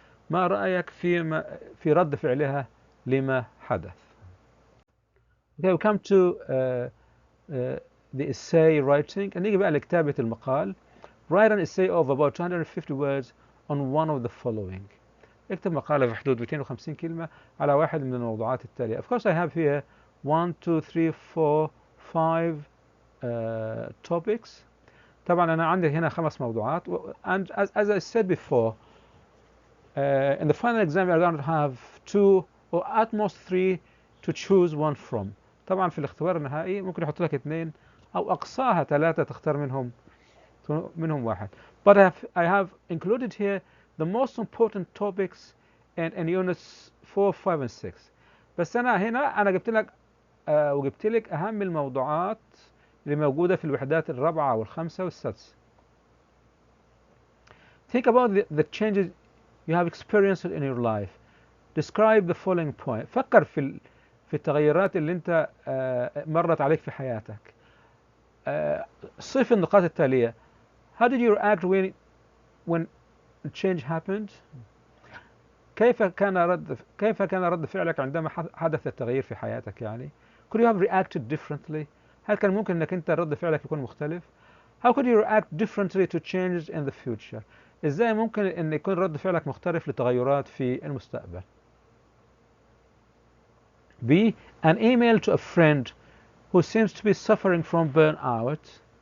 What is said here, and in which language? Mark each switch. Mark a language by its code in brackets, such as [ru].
[ar] ما رأيك في رد فعلها لما حدث؟ [en] Okay, we come to the essay writing. [ar] نيجي بقى لكتابة المقال. [en] Write an essay of about 250 words on one of the following. [ar] اكتب مقالة في حدود 250 كلمة على واحد من الموضوعات التالية. [en] Of course I have here 1, 2, 3, 4, 5 topics. [ar] طبعا أنا عندي هنا 5 موضوعات. [en] And as I said before, in the final exam we are going to have 2 or at most 3 to choose one from. [ar] طبعا في الاختبار النهائي ممكن يحط لك 2 أو أقصاها 3 تختار منهم واحد. [en] But I have included here the most important topics in units 4, 5 and 6. [ar] بس أنا جبت لك وجبت لك أهم الموضوعات اللي موجودة في الوحدات الرابعة والخامسة والسادسة. [en] Think about the changes you have experienced in your life. Describe the following point. [ar] فكر في التغيرات اللي أنت مرت عليك في حياتك. صف النقاط التالية. [en] How did you react when change happened? [ar] كيف كان رد فعلك عندما حدث التغيير في حياتك يعني؟ [en] Could you have reacted differently? [ar] هل كان ممكن انك انت رد فعلك يكون مختلف؟ [en] How could you react differently to changes in the future? [ar] ازاي ممكن ان يكون رد فعلك مختلف لتغيرات في المستقبل؟ B. [en] An email to a friend who seems to be suffering from burnout.